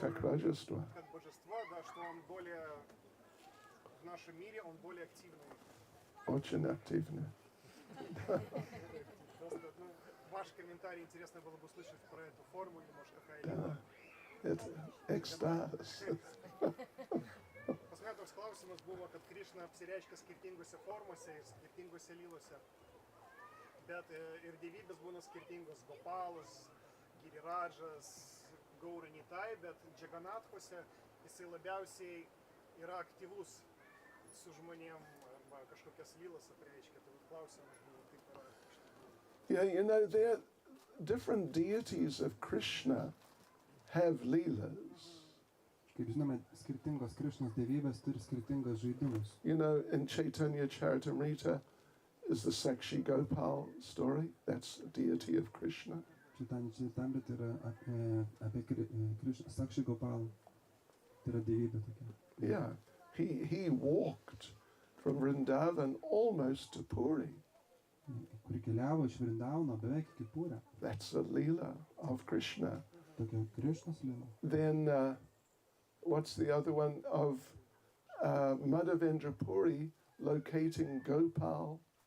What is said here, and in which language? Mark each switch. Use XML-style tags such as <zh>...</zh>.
<ru>Как божество. Как божество, да, что он более, в нашем мире он более активный. Очень активно. Просто, ваш комментарий интересно было бы услышать про эту форму, или может какая лила. Это экстаз. Посмотрите,</ru> <lt>klausimas buvo, kad Krišna apsireiškia skirtingose formose ir skirtingose lylose. Bet ir dievybės būna skirtingos. Gopalas, Giriradžas, Gaura Nitai, bet Džaganathuose jisai labiausiai yra aktyvus su žmonėm arba kažkokias lylas apreiškia. Tai klausimas buvo kaip yra.</lt> <en>Yeah, you know, there different deities of Krishna have leelas.</en> <lt>Kaip žinome, skirtingos Krišnos dievybės turi skirtingas žaidimus.</lt> <en>You know, in Chaitanya Charitamrita is the Sakshi Gopal story. That's a deity of Krishna.</en> <lt>Chaitanya Charitamrita yra apie Sakshi Gopal. Tai yra dievybė tokia.</lt> <en>Yeah, he walked from Vrindavan almost to Puri.</en> <lt>Kuri keliavo iš Vrindauno beveik iki Pūrio.</lt> <en>That's a leela of Krishna.</en> <lt>Tokia Krišnos lila.</lt> <en>Then what's the other one of Madhavendra Puri locating Gopal?</en>